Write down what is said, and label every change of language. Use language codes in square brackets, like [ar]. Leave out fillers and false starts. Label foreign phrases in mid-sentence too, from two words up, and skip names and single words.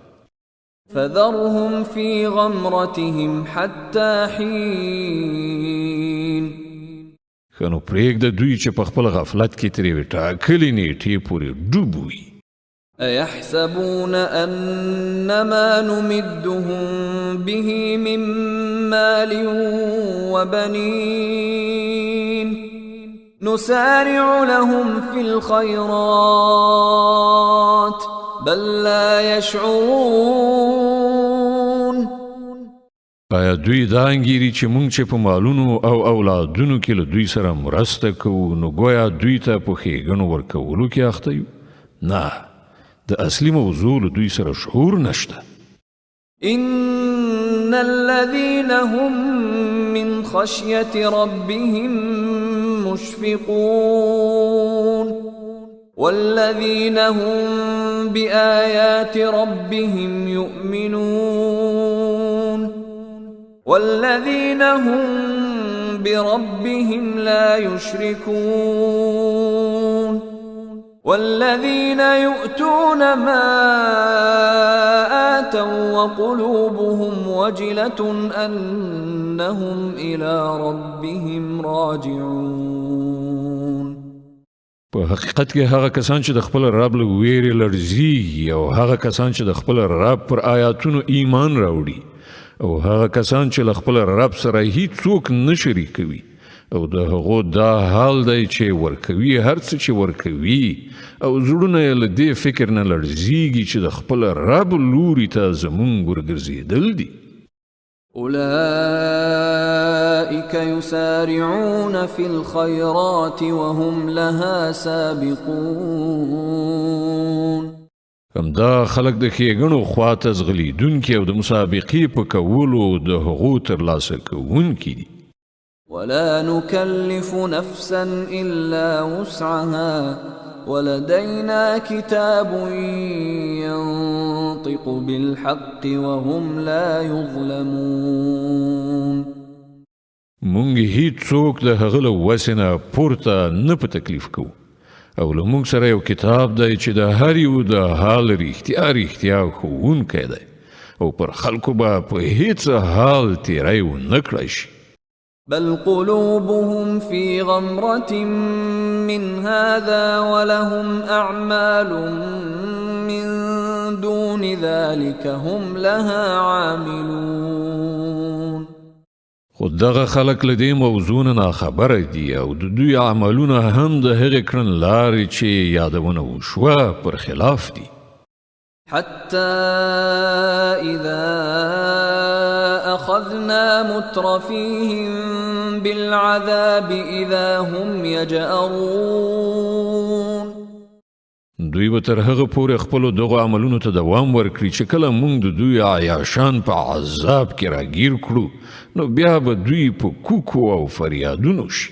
[ar] فذرهم في غمرتهم حتى حين. [ps] ښه نو پرېږده دوی چې په خپل غفلت کې ترې یوې ټاکلې نیټې پورې ډوب وي. [ar] أيحسبون أنما نمدهم به من مال وبنين نسارع لهم في الخيرات بل لا يشعرون. [ps] آیا دوی دا انګیري چې موږ چې په مالونو او اولادونو کې له دوی سره مرسته کوو نو ګویا دوی ته په ښېګڼو ورکولو کې اخته یو؟ نه، د اصلي موضوع له دوی سره شعور نشته. [ar] إن الذين هم من خشية ربهم مشفقون والذين هم بآيات ربهم يؤمنون والذين هم بربهم لا يشركون والذين يؤتون ما آتوا وقلوبهم وجلة أنهم إلى ربهم راجعون. [ps] په حقیقت کې هغه کسان چې د خپل رب له ویرې لړزیږي او هغه کسان چې د خپل رب پر آیاتونو ایمان راوړي او هغه کسان چې له خپل رب سره هیڅوک نه شریکوي او د هغو دا حال دی چې ورکوي هر څه چې ورکوي او زړونه یې له دې فکر نه لړزیږي چې د خپل رب لوري ته زمونږ ورګرځېدل دي. [ar] أولئك يسارعون في الخيرات وهم لها سابقون. [ps] همدا خلق د ښېګڼو خواته ځغلیدونکي او د مسابقې په کولو د هغو ترلاسه کوونکي دي. [ar] ولا نكلف نفسا إلا وسعها ولدينا كتاب ينطق بالحق وهم لا يظلمون. [ps] مونږ هیڅوک د هغه له وسې نه پورته نه په تکلیف کوو او له مونږ سره یو کتاب دی چې د هر یو د حال رښتیا ښوونکی دی او پر خلکو به په هیڅ حال تیری ونه کړی شي. [ar] بل قلوبهم في غمرة من هذا ولهم أعمال من دون ذلك هم لها عاملون. [ps] خود دغه خلق له دې موضوع نه خبره دي او د دوی عملونه هم د هغې کړنلارې چې یادونه وشوه پر خلاف دي. [ar] حتى إذا أخذنا مترفيهم بالعذاب إذا هم يجأرون. [ps] دوی به تر هغه پورې خپلو دغو عملونو ته دوام ورکړي چې کله موږ د دوی عیاشان په عذاب کې راګیر کړو نو بیا به دوی په کوکو او فریادونو شي.